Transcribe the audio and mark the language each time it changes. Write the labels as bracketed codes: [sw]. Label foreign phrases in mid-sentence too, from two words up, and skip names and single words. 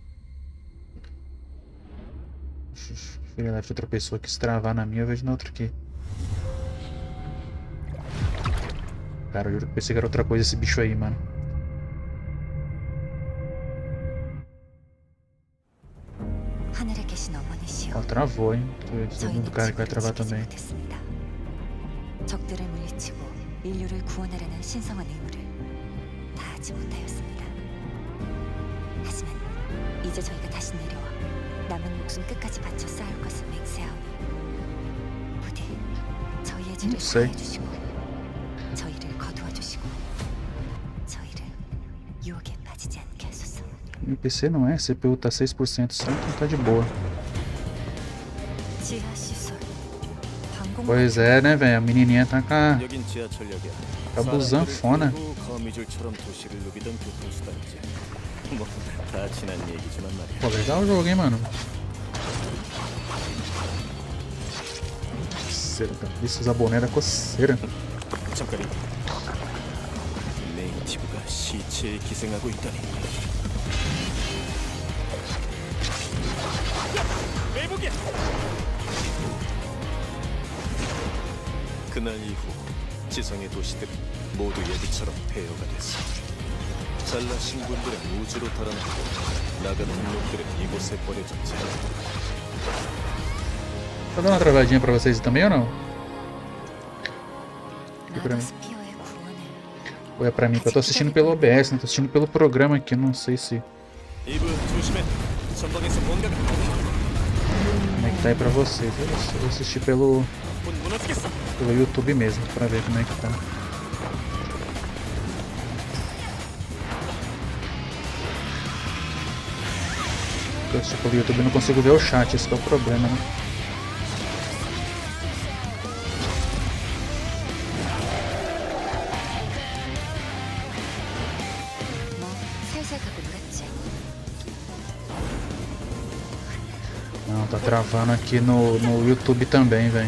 [pt] Filha da outra pessoa que se travar na minha, eu vejo na outra aqui. Cara, eu pensei que era outra coisa esse bicho aí, mano. Ó, travou, hein? Segundo cara que vai travar também. [ko] 적들을 물리치고 인류를 구원하려는 신성한 의무를 다하지 못하였습니다. 하지만 이제 저희가 다시 내려와 남은 목숨 끝까지 바쳐 싸울 것을 맹세하오니 부디 저희의 죄를 사하여 주시고 저희를 거두어 주시고 저희를 유혹에 빠지지 않게 하소서. [pt] Meu PC não é, CPU tá 6% só, então tá de boa. [ko] 지하 시설 방공 [pt] Pois é, né, velho? A menininha tá com a [ko] 여긴 지하철역이야. [pt] busanfona. [ko] 거미줄처럼 도시를 누비던 교통수단이지. 뭐다 지난 얘기지만 말이야. [pt] Pô, legal o jogo, hein, mano? Coceira, cara. Isso, usar boné da coceira. [ko] 잠깐이. 네이티브가 시체에 기생하고 있다니. 매복이야. 그날 이후 지성의 도시들은 모두 예비처럼 폐허가 됐어. 잘나신 분들은 우주로 달아나고 나가는 놈들은 이곳에 버려졌지. [pt] Tá dando uma travadinha pra vocês também ou não? Aqui pra mim. [ko] 나더스피어의 구원을 [pt] Ou é pra mim? Que eu tô assistindo pelo OBS, não tô assistindo pelo programa aqui, não sei se... [ko] 이브 조심해. 전방에서 뭔가가 [pt] Como é que tá aí pra vocês. Eu vou assistir pelo [ko] 곧 무너지겠어. [pt] YouTube mesmo, pra ver como é que tá. Eu assisto pelo YouTube e não consigo ver o chat, esse que é o problema, né? [ko] 뭐 살살 가고 놀았지. [pt] Não, tá travando aqui no YouTube também, velho.